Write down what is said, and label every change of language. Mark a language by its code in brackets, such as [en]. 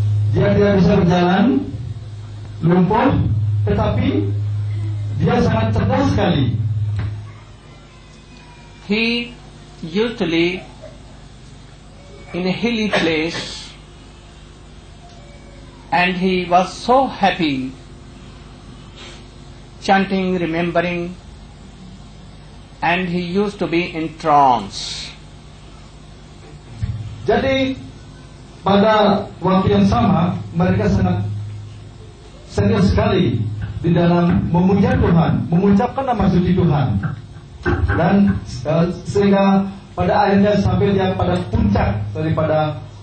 [id] Dia tidak bisa berjalan, lumpuh, tetapi dia sangat cerdas sekali. [en] He usually in a hilly place, and he was so happy, chanting, remembering, and he used to be in trance. [id] Jadi pada waktu yang sama mereka sangat serius sekali di dalam memuja Tuhan, mengucapkan nama suci Tuhan, dan sehingga pada akhirnya sampai dia pada puncak daripada